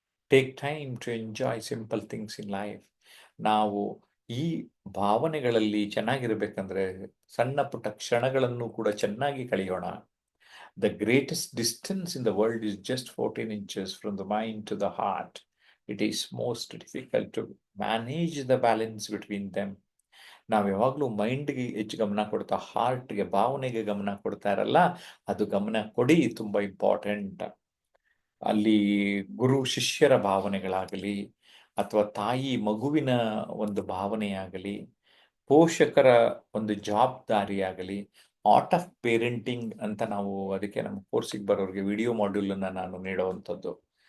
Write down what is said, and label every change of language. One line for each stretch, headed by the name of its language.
English: Take time to enjoy simple things in life.
Kannada: ನಾವು ಈ ಭಾವನೆಗಳಲ್ಲಿ ಚೆನ್ನಾಗಿರ್ಬೇಕಂದ್ರೆ ಸಣ್ಣ ಪುಟ್ಟ ಕ್ಷಣಗಳನ್ನು ಕೂಡ ಚೆನ್ನಾಗಿ ಕಳೆಯೋಣ.
English: The greatest distance in the world is just 14 inches from the mind to the heart. It is most difficult to manage the balance between them.
Kannada: ನಾವು ಯಾವಾಗಲೂ ಮೈಂಡ್ಗೆ ಹೆಚ್ಚು ಗಮನ ಕೊಡ್ತಾ ಹಾರ್ಟ್ಗೆ, ಭಾವನೆಗೆ ಗಮನ ಕೊಡ್ತಾ ಇರಲ್ಲ. ಅದು ಗಮನ ಕೊಡಿ, ತುಂಬ ಇಂಪಾರ್ಟೆಂಟ್. ಅಲ್ಲಿ ಗುರು ಶಿಷ್ಯರ ಭಾವನೆಗಳಾಗಲಿ, ಅಥವಾ ತಾಯಿ ಮಗುವಿನ ಒಂದು ಭಾವನೆಯಾಗಲಿ, ಪೋಷಕರ ಒಂದು ಜವಾಬ್ದಾರಿಯಾಗಲಿ, ಆರ್ಟ್ ಆಫ್ ಪೇರೆಂಟಿಂಗ್ ಅಂತ ನಾವು ಅದಕ್ಕೆ ನಮ್ಮ ಕೋರ್ಸಿಗೆ ಬರೋರಿಗೆ ವಿಡಿಯೋ ಮಾಡ್ಯೂಲ್ ಅನ್ನ ನಾನು ನೀಡುವಂಥದ್ದು.